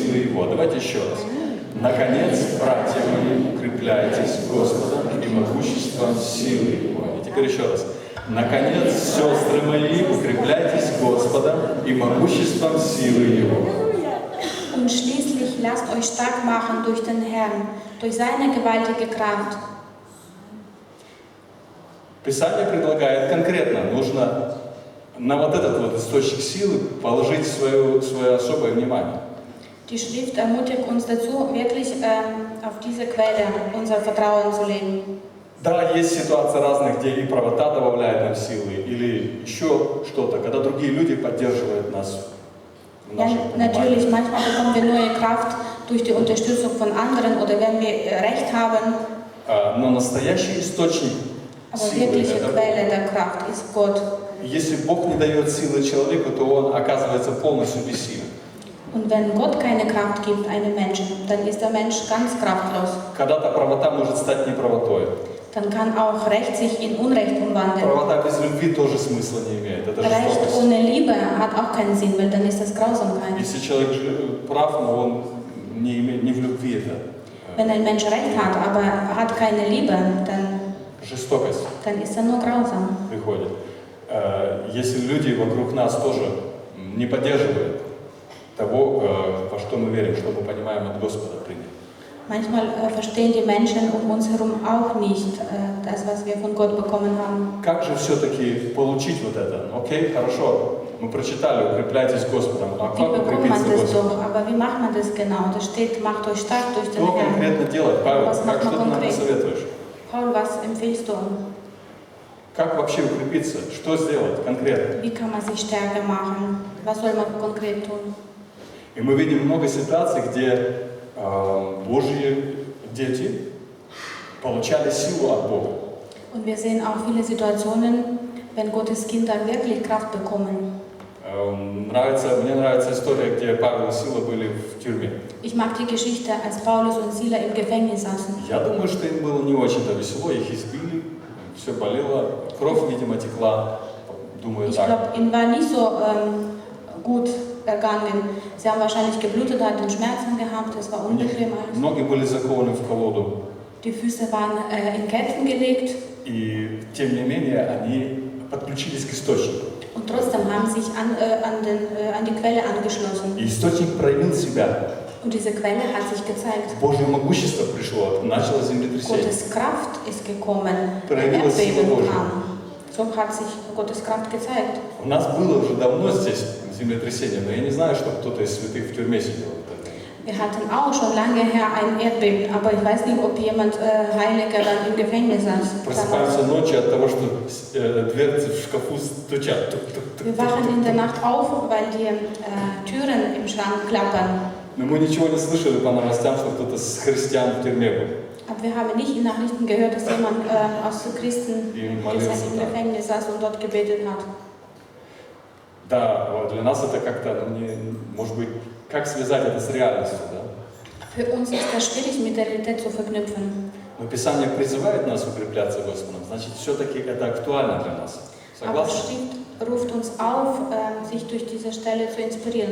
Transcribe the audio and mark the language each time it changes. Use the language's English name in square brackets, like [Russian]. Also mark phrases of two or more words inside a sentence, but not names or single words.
[Russian] Давайте еще раз. Наконец, братья мои, укрепляйтесь Господом и могуществом силы Его. И теперь еще раз. Наконец, сестры мои, укрепляйтесь Господом и могуществом силы Его. [German] Und schließlich lasst euch stark machen durch den Herrn, durch seine gewaltige Kraft. [Russian] Писание предлагает конкретно, нужно на вот этот вот источник силы положить свое особое внимание. [German] Die Schrift ermutigt uns dazu, wirklich auf diese Quelle unser Vertrauen zu legen. [Russian] Да, есть ситуации разные, где и правота добавляет нам силы, или еще что-то, когда другие люди поддерживают нас в [German] Ja, [Russian] нашем [German] natürlich, [Russian] понимании. [German] manchmal bekommen wir neue Kraft durch die Unterstützung von anderen oder wenn wir Recht haben. [Russian] Но настоящий источник [German] Aber [Russian] силы, [German] wirkliche [Russian] это, [German] Quelle der Kraft ist Gott. [Russian] если Бог не дает силы человеку, то он оказывается полностью бессилен. [German] Und wenn Gott keine Kraft gibt einem Menschen, dann ist der Mensch ganz kraftlos. [Russian] Когда-то правота может стать неправотой. [German] Dann kann auch Recht sich in Unrecht umwandeln. [Russian] Правота без любви тоже смысла не имеет. Это [German] Recht [Russian] жестокость. [German] ohne Liebe hat auch keinen Sinn, weil dann ist das Grausamkeit. [Russian] Если человек прав, но он не в любви, это [German] Wenn ein Mensch Recht hat, aber er hat keine Liebe, [Russian] жестокость [German] dann ist er nur grausam. [Russian] приходит. Если люди вокруг нас тоже не поддерживают того, во что мы верим, что мы понимаем от Господа принято. [German] Manchmal verstehen die Menschen um uns herum auch nicht das, was wir von Gott bekommen haben. [Russian] Как же все-таки получить вот это? Окей, хорошо, мы прочитали, укрепляйтесь Господом. А [German] Wie [Russian] как [German] bekommt [Russian] укрепиться [German] man das [Russian] Господом? [German] doch? Aber wie macht man das genau? Da steht, macht euch stark durch den [Russian] Что [German] Herrn. [Russian] конкретно делать? Павел, [German] Was macht [Russian] как, что [German] man [Russian] ты нам [German] konkret? [Russian] посоветуешь? [German] Paul, was empfiehlst du? [Russian] Как вообще укрепиться? Что сделать конкретно? [German] Wie kann man sich stärker machen? Was soll man konkret tun? [Russian] И мы видим много ситуаций, где Божьи дети получали силу от Бога. [German] Und wir sehen auch viele Situationen, wenn Gottes Kinder wirklich Kraft bekommen. [Russian] Мне нравится история, где Павел и Сила были в тюрьме. [German] Ich mag die Geschichte, als Paulus und Sila im Gefängnis saßen. [Russian] Я думаю, что им было не очень-то весело, их избили, все болело, кровь, видимо, текла. Думаю, [German] Ich [Russian] так. [German] glaube, ihnen war nicht so gut ergangen. Sie haben wahrscheinlich geblutet, hatten Schmerzen gehabt, es war unbequem alles. [Russian] Ноги были закованы в колоду. [German] Die Füße waren in Ketten gelegt [Russian] И тем не менее они подключились к источнику. [German] und trotzdem haben sich an die Quelle angeschlossen. [Russian] И источник проявил себя. [German] Und diese Quelle hat sich gezeigt. [Russian] Божье могущество пришло, начало землетрясение. [German] Gottes Kraft ist gekommen, ein [Russian] Проявилась сила [German] Erdbeben [Russian] Божья. [German] kam. So hat sich Gottes Kraft gezeigt. [Russian] У нас было уже давно здесь землетрясение, но я не знаю, что кто-то из святых в тюрьме сидел. [German] Wir hatten auch schon lange her ein Erdbeben, aber ich weiß nicht, ob jemand Heiliger dann im Gefängnis saß. [Russian] Просыпаемся ночью от того, что дверцы в шкафу стучат. Тук-тук-тук. [German] Wir wachen in der Nacht auf, weil die Türen im Schrank klappern. [Russian] Но мы ничего не слышали по новостям, что кто-то с христиан в тюрьме был. [German] Aber wir haben nicht in Nachrichten gehört, dass jemand aus Christen im Gefängnis saß und dort gebetet hat. [Russian] Да, вот для нас это как-то, может быть, как связать это с реальностью, да? [German] Für uns ist das schwierig, mit der Realität zu verknüpfen. [Russian] Но Писание призывает нас укрепляться Господом, значит, все-таки это актуально для нас. [German] Aber [Russian] Согласны? [German] Schrift ruft uns auf, sich durch diese Stelle zu inspirieren.